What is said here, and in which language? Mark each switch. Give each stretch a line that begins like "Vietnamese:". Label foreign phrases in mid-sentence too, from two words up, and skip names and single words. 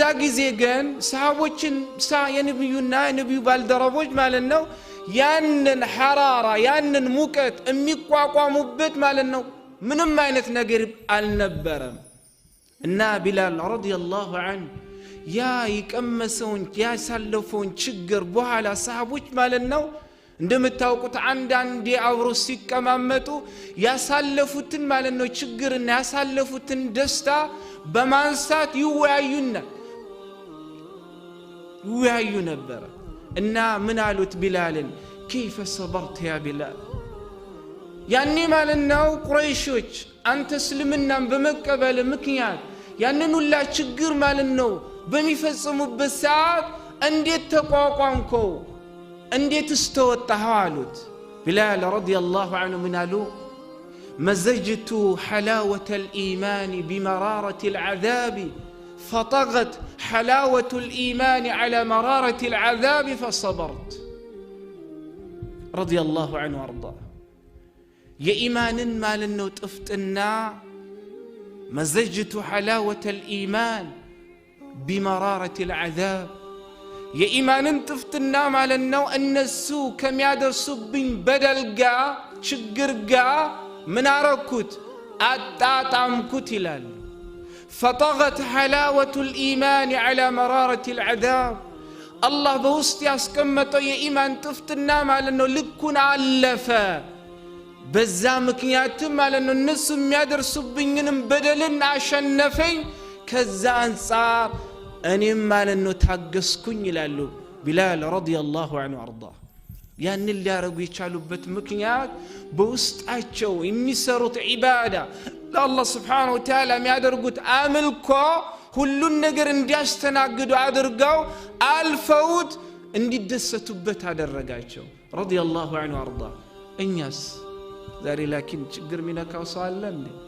Amharic: ጊዜ ግን ሰሃቦችን የነብዩና የነብዩ ባልደረቦች ማለት ነው ያንን ሐራራ ያንን ሙቀት የሚቋቋሙበት ማለት ነው ምንም አይነት ነገር አልነበረም። እና ቢላል
Arabic: رضي الله عنه
Amharic: ያ ይቀመሰውን ያሳለፈውን ችግር በኋላ ሰሃቦች ማለት ነው እንደምታውቁት አንዳንዴ አብሮ ሲቀማመጡ ያሳለፉትን ማለት ነው ችግርና ያሳለፉትን ደስታ በማንሳት ይወያዩ ነበር። እና ምን አሉት ቢላልን
Arabic: كيف صبرت يا بلال
Amharic: ያኔ ማለት ነው ቁረይሾች አንተ እስልምናን በመቀበል ምክንያት ያንን ሁላ ችግር ማለት ነው በሚፈጽሙበት ሰዓት እንዴት ተቋቋምከው እንዴት استወጣኸው አሉት። ቢላል
Arabic: رضي الله عنه
Amharic: ምን አሉ?
Arabic: مزجت حلاوة الإيمان بمرارة العذاب فطغت حلاوة الإيمان على مرارة العذاب فصبرت رضي الله عنه وارضاه.
Amharic: የኢማን ማለት ነው ጥፍጥና
Arabic: مزجت حلاوة الإيمان بمرارة العذاب
Amharic: የኢማንን ጥፍጥና ማለት ነው እነሱ ከሚያደርሱብኝ በደል ጋር ችግር ጋር ምን አረኩት አጣጣምኩት ይላል።
Arabic: فطغت حلاوة الإيمان على مرارة العذاب
Amharic: الله በውስጥ ያስቀመጠው የኢማን ጥፍጥና ማለት ነው ልኩን አለፈ። በዛ ምክንያት ማለት ነው እነሱ የሚያደርሱብኝንም በደልን አሸነፈኝ። ከዛ አንፃር እኔም ማለት ነው ታገስኩኝ ይላሉ ቢላል
Arabic: رضي الله عنه وأرضاه።
Amharic: ያንን ሊያረጉ የቻሉበት ምክንያት በውስጣቸው የሚሰሩት ዒባዳ ለአላህ
Arabic: سبحانه وتعالى
Amharic: የሚያደርጉት አምልኮ ሁሉን ነገር እንዲያስተናግዱ አድርገው አልፈውት እንዲደሰቱበት አደረጋቸው
Arabic: رضي الله عنه وأرضاه።
Amharic: እኛስ ዛሬ ላኪን ችግር ሚነካው ሰው አለ እንዴ?